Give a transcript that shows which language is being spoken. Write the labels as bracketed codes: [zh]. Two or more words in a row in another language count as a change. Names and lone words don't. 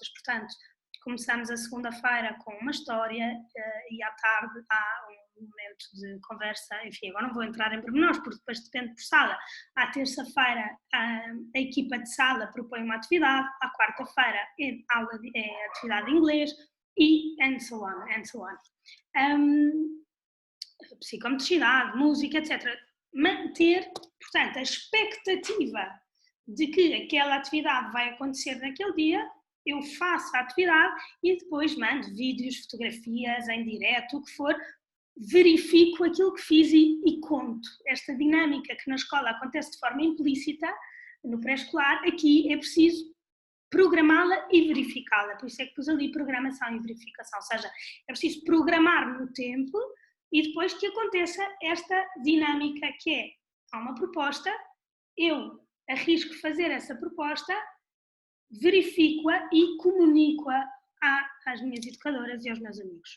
[pt] Portanto, começamos a segunda-feira com uma história e à tarde há um momento de conversa, enfim, agora não vou entrar em pormenores porque depois depende por sala. À terça-feira a equipa de sala propõe uma atividade, à quarta-feira é atividade de inglês e [en] and so on. [pt] Psicomotricidade, música, etc. Manter, portanto, a expectativa de que aquela atividade vai acontecer naquele dia, eu faço a atividade e depois mando vídeos, fotografias, em direto, o que for, verifico aquilo que fiz e conto. Esta dinâmica que na escola acontece de forma implícita, no pré-escolar, aqui é preciso programá-la e verificá-la. Por isso é que pus ali programação e verificação, ou seja, é preciso programar no tempo e depois que aconteça esta dinâmica que é, há uma proposta, eu arrisco fazer essa proposta, verifico-a e comunico-a às minhas educadoras e aos meus amigos.